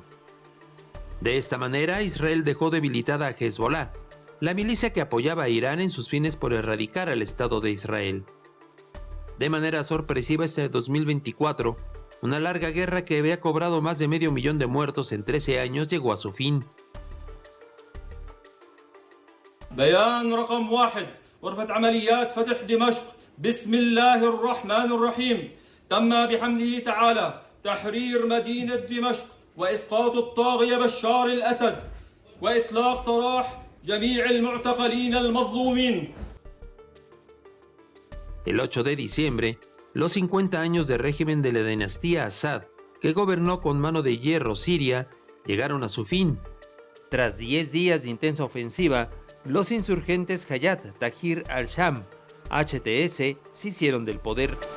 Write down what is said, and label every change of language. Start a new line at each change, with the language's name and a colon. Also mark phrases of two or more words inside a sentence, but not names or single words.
Spanish: De esta manera, Israel dejó debilitada a Hezbollah, la milicia que apoyaba a Irán en sus fines por erradicar al Estado de Israel. De manera sorpresiva, este 2024, Una larga guerra que había cobrado más de 500,000 de muertos en 13 años llegó a su fin.
Arabic: بيان رقم 1 غرفة عمليات فتح دمشق بسم الله الرحمن الرحيم تم بحمده تعالى تحرير مدينة دمشق وإسقاط الطاغية بشار الأسد وإطلاق سراح جميع المعتقلين المظلومين.
Spanish: El 8 de diciembre, los 50 años de régimen de la dinastía Assad, que gobernó con mano de hierro Siria, llegaron a su fin. Tras 10 días de intensa ofensiva, los insurgentes Hayat Tahrir al-Sham, HTS, se hicieron del poder.